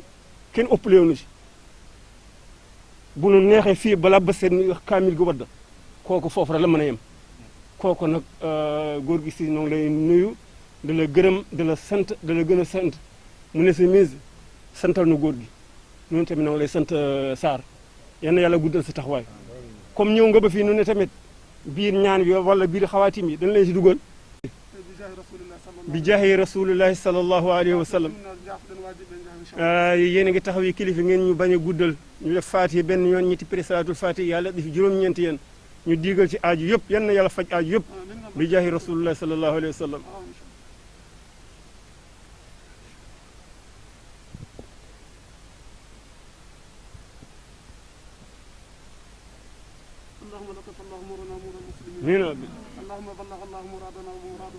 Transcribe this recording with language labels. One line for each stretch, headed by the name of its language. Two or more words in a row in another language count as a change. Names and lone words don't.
Wolof: kenn ëppale woonu ci bu nu neexee fii balaa ba seen kaamil gi wadda kooku foofu rek la mën a yem kooku nag góor gi si ñoo ngi lay nuyu da la gërëm da la sant da la gën a sant mu ne sa mise santal nu góor gi ñun tamit ñoo ngi lay sant Sarr yal na yàlla guddal sa taxawaay comme ñëw nga ba fii nu ne tamit biir ñaan bi wala biir xawaatim yi dañ leen si dugal
Arabic: بجاه رسول الله صلى الله عليه وسلم
Wolof: yéen a ngi taxaw yi kilifa ngeen ñu bañ a guddal ñu def faatiha benn yoon ñetti présalaatul faatiha yàlla def juróom-ñeenti yéen ñu diigal ci aaju yëpp yan na yàlla faj aaju yëpp
Arabic: بجاه رسول الله صلى الله عليه وسلم
Wolof: آمين
Arabic: اللهم بلغ الله مرادنا ومرادهم